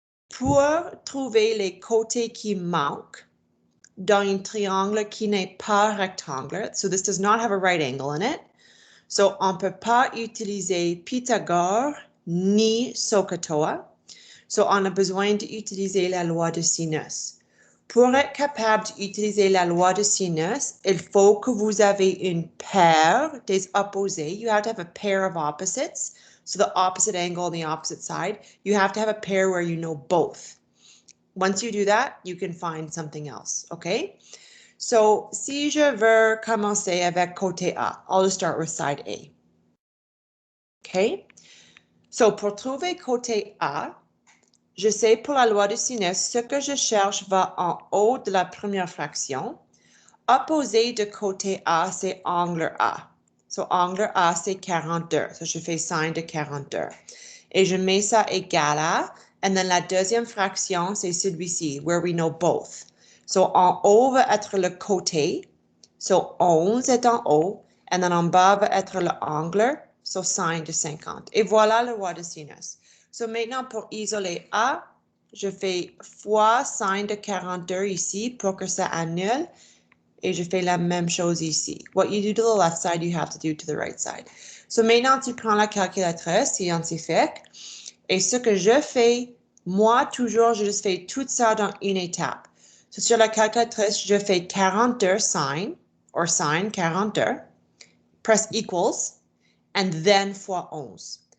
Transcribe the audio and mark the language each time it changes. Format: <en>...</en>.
<fr>Pour trouver les côtés qui manquent dans un triangle qui n'est pas rectangle,</fr> <en>so this does not have a right angle in it,</en> <fr>so on ne peut pas utiliser Pythagore ni SOHCAHTOA, so on a besoin d'utiliser la loi de sinus. Pour être capable d'utiliser la loi de sinus, il faut que vous avez une paire des opposés.</fr> <en>You have to have a pair of opposites. So the opposite angle on the opposite side. You have to have a pair where you know both. Once you do that, you can find something else, okay?</en> <fr>So, si je veux commencer avec côté A,</fr> <en>I'll just start with side A. Okay?</en> <fr>So, pour trouver côté A, je sais pour la loi de sinus, ce que je cherche va en haut de la première fraction. Opposé de côté A, c'est angle A. So, angle A, c'est 42. So, je fais signe de 42. Et je mets ça égal à,</fr> <en>and then</en> <fr>la deuxième fraction, c'est celui-ci,</fr> <en>where we know both.</en> <fr>So, en haut va être le côté. So, 11 est en haut.</fr> <en>And then</en> <fr>en bas va être le angle. So, signe de 50. Et voilà la loi de sinus. So, maintenant, pour isoler A, je fais fois signe de 42 ici pour que ça annule. Et je fais la même chose ici.</fr> <en>What you do to the left side, you have to do to the right side.</en> <fr>So maintenant, tu prends la calculatrice scientifique. Et ce que je fais, moi, toujours, je fais tout ça dans une étape.</fr> <en>So,</en> <fr>sur la calculatrice, je fais</fr> <en>42 sign, or sign 42, press equals, and then fois 11.</en>